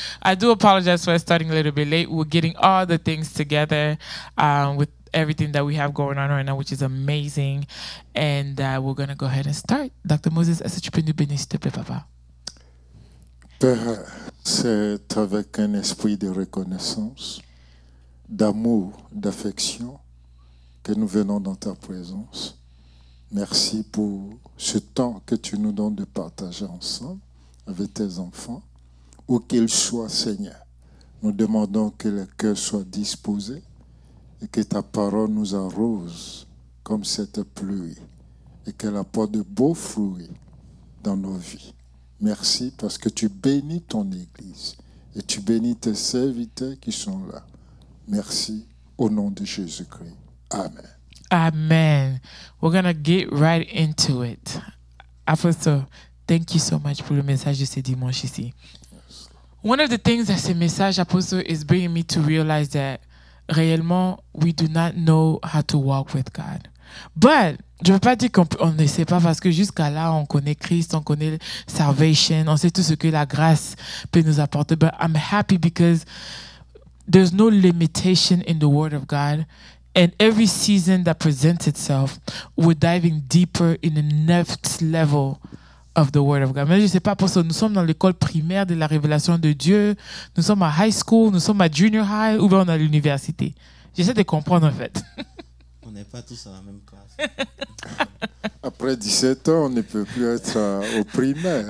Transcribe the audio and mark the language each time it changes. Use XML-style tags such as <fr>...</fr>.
<en>I do apologize for starting a little bit late. We're getting all the things together with everything that we have going on right now, which is amazing. And we're going to go ahead and start. Dr.</en> <fr>Moses, est-ce que tu peux nous bénir, s'il te plaît, papa? Père, c'est avec un esprit de reconnaissance, d'amour, d'affection que nous venons dans ta présence. Merci pour ce temps que tu nous donnes de partager ensemble avec tes enfants. Où qu'ils soient, Seigneur, nous demandons que le cœur soit disposé et que ta parole nous arrose comme cette pluie et qu'elle apporte de beaux fruits dans nos vies. Merci parce que tu bénis ton Église et tu bénis tes serviteurs qui sont là. Merci au nom de Jésus-Christ. Amen. Amen.</fr> <en>We're going to get right into it. Apostle, thank you so much</en> <fr>pour le message de ce dimanche ici.</fr> <en>Yes. One of the things that</en> <fr>ce message,</fr> <en>Apostle, is bringing me to realize that réellement, we do not know how to walk with God.</en> <fr>But, je ne veux pas dire qu'on ne sait pas parce que jusqu'à là, on connaît Christ, on connaît salvation, on sait tout ce que la grâce peut nous apporter.</fr> <en>But I'm happy because there's no limitation in the Word of God. And every season that presents itself, we're diving deeper in the next level of the Word of God.</en> <fr>Mais je ne sais pas, parce que nous sommes dans l'école primaire de la révélation de Dieu, nous sommes à</fr> <en>high school,</en> <fr>nous sommes à</fr> <en>junior high,</en> <fr>ou bien on est à l'université. J'essaie de comprendre en fait. On n'est pas tous à la même classe. Après 17 ans, on ne peut plus être au primaire.</fr>